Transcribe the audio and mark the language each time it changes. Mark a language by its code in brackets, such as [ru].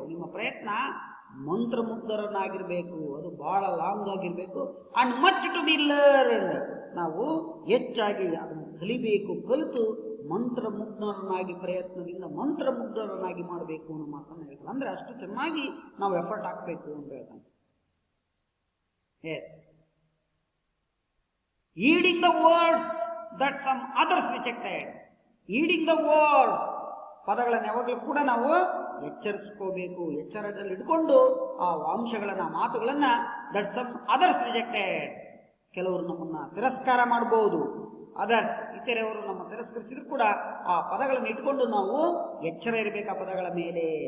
[kn] ನಿಮ್ಮ ಪ್ರಯತ್ನ ಮಂತ್ರಮುಗ್ಧರನ್ನಾಗಿರಬೇಕು, ಅದು ಬಹಳ ಲಾಂಗ್ ಆಗಿರಬೇಕು. [en] and much to be learned, [kn] ನಾವು ಹೆಚ್ಚಾಗಿ ಅದನ್ನು ಕಲಿಬೇಕು, ಕಲಿತು ಮಂತ್ರಮುಗ್ಧರನ್ನಾಗಿ ಪ್ರಯತ್ನದಿಂದ ಮಂತ್ರಮುಗ್ಧರನ್ನಾಗಿ ಮಾಡಬೇಕು ಅನ್ನೋ ಮಾತನ್ನು ಹೇಳ್ತಾರೆ. ಅಂದರೆ ಅಷ್ಟು ಚೆನ್ನಾಗಿ ನಾವು ಎಫರ್ಟ್ ಹಾಕಬೇಕು ಅಂತ ಹೇಳ್ತಾನೆ. [en] Yes, heeding the words that some others rejected. heeding the words, [kn] ಪದಗಳನ್ನು ಯಾವಾಗಲೂ ಕೂಡ ನಾವು ಎಚ್ಚರಿಸ್ಕೋಬೇಕು, ಎಚ್ಚರದಲ್ಲಿ ಇಟ್ಕೊಂಡು ಆ ಅಂಶಗಳನ್ನು, ಮಾತುಗಳನ್ನು [en] that some others rejected, [kn] ಕೆಲವರು ನಮ್ಮನ್ನ ತಿರಸ್ಕಾರ ಮಾಡಬಹುದು, ಅದರ್ಸ್ ಇತರೆಯವರು ನಮ್ಮ ತಿರಸ್ಕರಿಸಿದ್ರು ಕೂಡ ಆ ಪದಗಳನ್ನು ಇಟ್ಕೊಂಡು ನಾವು ಎಚ್ಚರ ಇರಬೇಕು ಆ ಪದಗಳ ಮೇಲೆ.